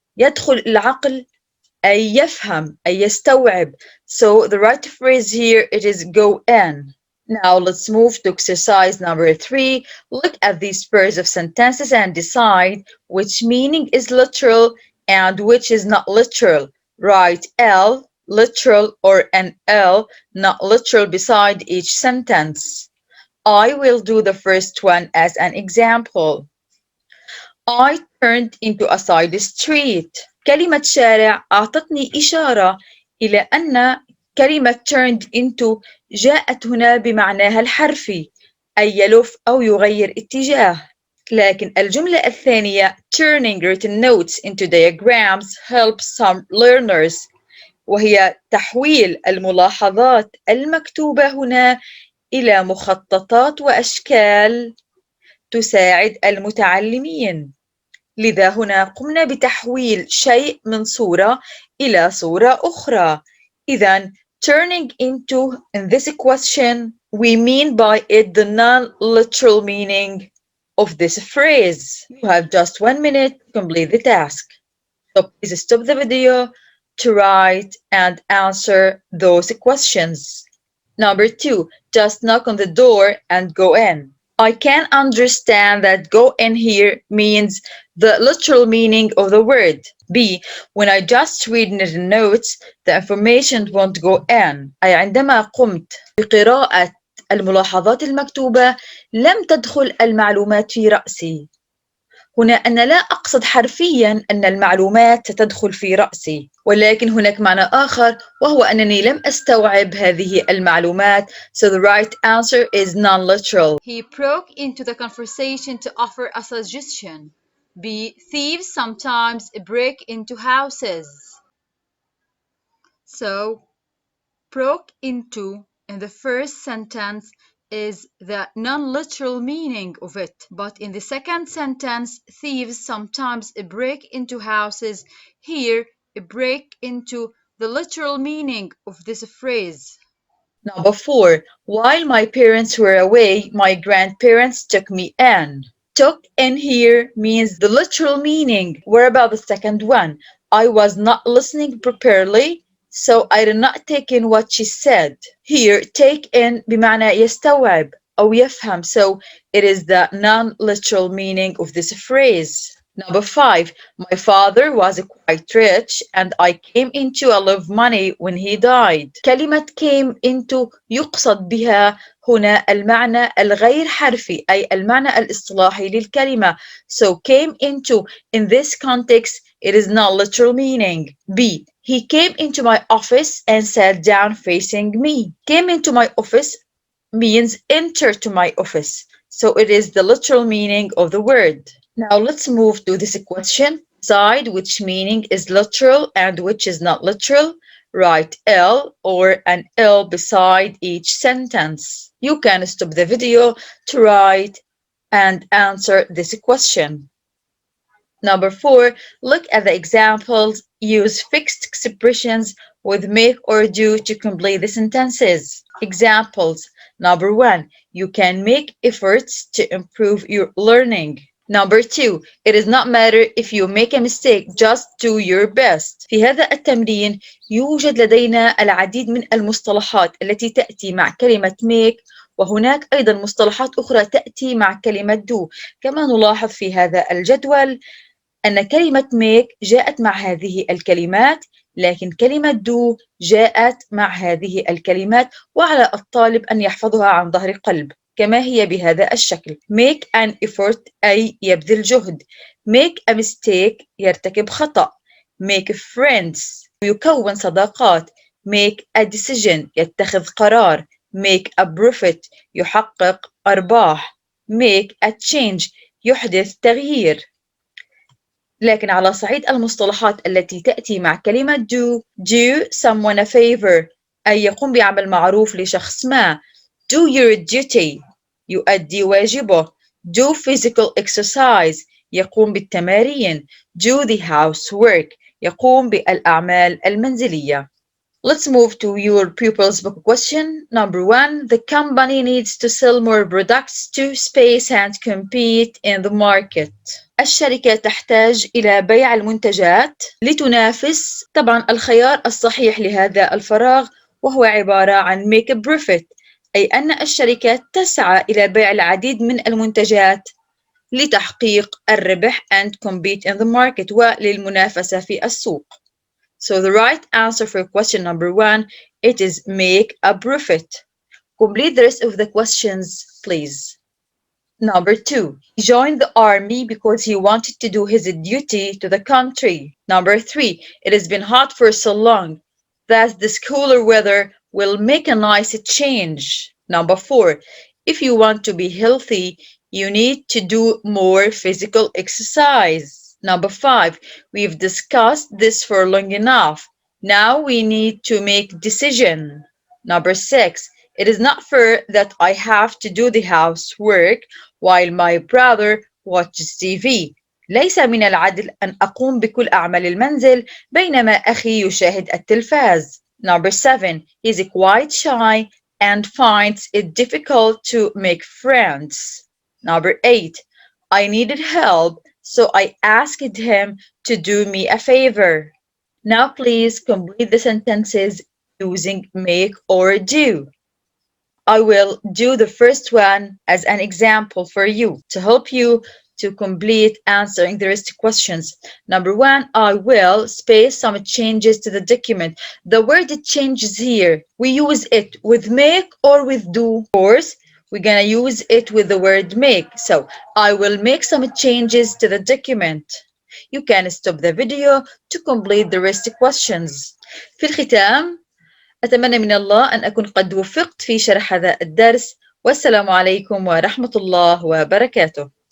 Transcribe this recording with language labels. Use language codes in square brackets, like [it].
[ar] يدخل العقل أي يفهم أي يستوعب. [en] So the right phrase here it is go in. Now let's move to exercise number 3. Look at these pairs of sentences and decide which meaning is literal and which is not literal. Write L literal or an L not literal beside each sentence. I will do the first one as an example. I turned into a side street. [ar] كلمة شارع أعطتني إشارة إلى أن كلمة turned into جاءت هنا بمعناها الحرفي أي يلف أو يغير اتجاه. لكن الجملة الثانية [en] turning written notes into diagrams helps some learners [ar] وهي تحويل الملاحظات المكتوبة هنا إلى مخططات وأشكال تساعد المتعلمين. لذا هنا قمنا بتحويل شيء من صورة إلى صورة أخرى. إذن [en] turning into in this question we mean by it the non-literal meaning of this phrase. You have just 1 minute to complete the task. So please stop the video to write and answer those questions. Number 2, just knock on the door and go in. I can understand that go in here means the literal meaning of the word. B. When I just read the notes, the information won't go in. [ar] أي عندما قمت بقراءة الملاحظات المكتوبة لم تدخل المعلومات في رأسي. هنا أنا لا أقصد حرفياً أن المعلومات ستدخل في رأسي، ولكن هناك معنى آخر وهو أنني لم أستوعب هذه المعلومات. [en] So the right answer is non-literal. He broke into the conversation to offer a suggestion. B. Thieves sometimes break into houses. So, broke into in the first sentence is the non-literal meaning of it, but in the second sentence, thieves sometimes break into houses. Here, break into the literal meaning of this phrase. Number 4. While my parents were away, my grandparents took me in. Took in here means the literal meaning. What about the second one? I was not listening properly, so I did not take in what she said. Here, take in [ar] بمعنى يستوعب أو يفهم. [en] So it is the non-literal meaning of this phrase. Number 5. My father was quite rich and I came into a lot of money when he died. [ar] كلمة came into يقصد بها هنا المعنى الغير حرفي أي المعنى الاصطلاحي للكلمة. [en] So came into in this context it is not literal meaning. B. He came into my office and sat down facing me. Came into my office means enter to my office. So it is the literal meaning of the word. Now let's move to this question. Decide which meaning is literal and which is not literal. Write L or an L beside each sentence. You can stop the video to write and answer this question. Number 4, look at the examples. Use fixed expressions with make or do to complete the sentences. Examples. Number 1, you can make efforts to improve your learning. Number 2, it does not matter if you make a mistake, just do your best. [ar] في هذا التمرين يوجد لدينا العديد من المصطلحات التي تأتي مع كلمة make وهناك أيضا مصطلحات أخرى تأتي مع كلمة do. كما نلاحظ في هذا الجدول أن كلمة make جاءت مع هذه الكلمات لكن كلمة do جاءت مع هذه الكلمات وعلى الطالب أن يحفظها عن ظهر قلب كما هي بهذا الشكل. [en] make an effort [ar] أي يبذل جهد. [en] make a mistake [ar] يرتكب خطأ. [en] make friends [ar] يكون صداقات. [en] make a decision [ar] يتخذ قرار. [en] make a profit [ar] يحقق أرباح. [en] make a change [ar] يحدث تغيير. لكن على صعيد المصطلحات التي تأتي مع كلمة [en] do someone a favor [ar] أي يقوم بعمل معروف لشخص ما. [en] do your duty [ar] يؤدي واجبه. [en] Do physical exercise [ar] يقوم بالتمارين. [en] Do the housework [ar] يقوم بالأعمال المنزلية. [en] Let's move to your pupils book question. Number 1. The company needs to sell more products to space and compete in the market. [ar] الشركة تحتاج إلى بيع المنتجات لتنافس. طبعا الخيار الصحيح لهذا الفراغ وهو عبارة عن make a profit، أي أن الشركة تسعى إلى بيع العديد من المنتجات لتحقيق الربح [en] and compete in the market [ar] وللمنافسة في السوق. [en] So the right answer for question number 1, it is make a profit. Complete the rest of the questions, please. Number 2, he joined the army because he wanted to do his duty to the country. Number 3, it has been hot for so long that this cooler weather will make a nice change. Number 4, if you want to be healthy, you need to do more physical exercise. Number 5, we've discussed this for long enough. Now we need to make decision. Number 6, it is not fair that I have to do the housework while my brother watches TV. [ar] ليس من العدل أن أقوم بكل أعمال المنزل بينما أخي يشاهد التلفاز. [en] Number 7, he is quite shy and finds it difficult to make friends. Number 8, I needed help, so I asked him to do me a favor. Now please complete the sentences using make or do. I will do the first one as an example for you to help you to complete answering the rest questions. Number 1, I will space some changes to the document. The word changes here, we use it with make or with do. Of course, we're gonna use it with the word make. So, I will make some changes to the document. You can stop the video to complete the rest questions. [ar] في الختام أتمنى من الله أن أكون قد وفقت في شرح هذا الدرس، والسلام عليكم ورحمة الله وبركاته.